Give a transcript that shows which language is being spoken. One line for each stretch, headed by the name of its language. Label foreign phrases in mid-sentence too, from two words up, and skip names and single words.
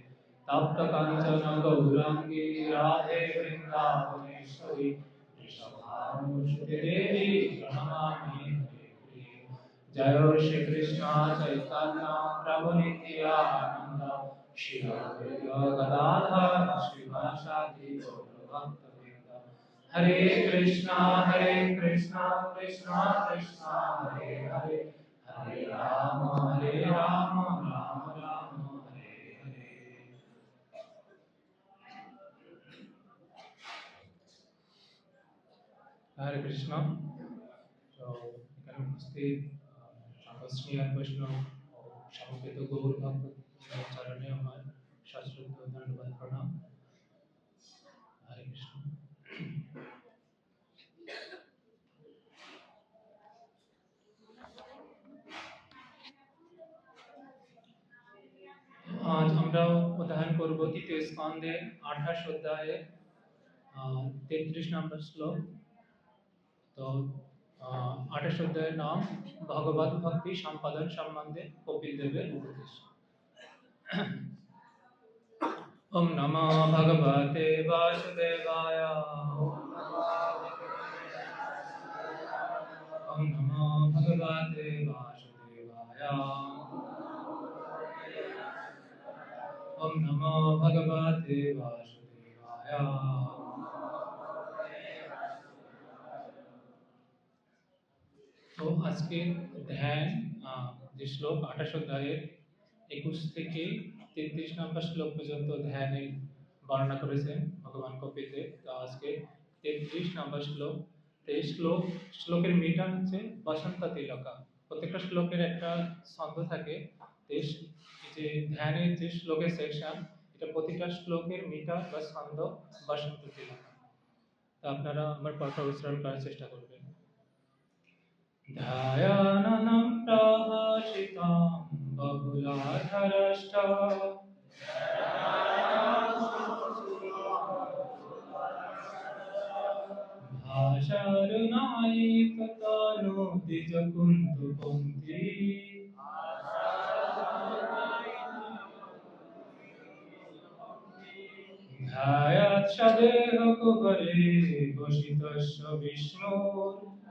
Sanskrit: तप्त कांचन गौरांगी राधे वृंदावनेश्वरी वृषभानुसुते देवी प्रणमामि हरिप्रिये। जय श्री कृष्ण चैतन्य प्रभु नित्यानंद श्री अद्वैत गदाधर श्रीवासादि गौरभक्तवृंद। हरे कृष्णा कृष्णा कृष्णा हरे हरे हरे राम राम राम हरे हरे। हरे कृष्णा।
Bangla: तो এখানে উপস্থিত শ্রী বৈষ্ণব ও সমবেত গৌর ভক্ত চরণে আমার সশ্রদ্ধ ধন্যবাদ প্রণাম।
Sanskrit: হরে কৃষ্ণ।
Bangla: আজ আমরা অধ্যয়ন করব তৃতীয় স্কন্ধে 28 অধ্যায়ে 33 নম্বর শ্লোক। তো 28 অধ্যায়ের নাম ভগবত ভক্তি সম্পাদন সম্বন্ধে কপিল দেবের উপদেশ।
Sanskrit: ওম নমো ভগবতে বাসুদেবায়। ওম নমো ভগবতে বাসুদেবায়। ওম নমো ভগবতে বাসুদেবায়।
Bangla: তো আজকে ধ্যান যে শ্লোক 28 অধ্যায়ের 21 থেকে 33 নম্বর শ্লোক পর্যন্ত ধ্যানের বর্ণনা করেছেন ভগবান কপিল দেব। তো আজকে 33 নম্বর শ্লোক। এই শ্লোকের মিটা হচ্ছে বসন্ত তিলকা। প্রত্যেকটা শ্লোকের একটা ছন্দ থাকে। এই যে ধ্যানের যে শ্লোকের সেকশন, এটা প্রতিটা শ্লোকের মিটা বা ছন্দ বসন্ত তিলকা। তো আপনারা আমার পাঠা উচ্চারণ করার চেষ্টা করবেন।
Sanskrit: ध्यायाननं प्रभाषितं बहुलाधरष्ट भाषारुणायिकतनु द्विजकुन्तुपङ्क्ति ध्यायात् सदेहकुहरे वसितस्य विष्णोः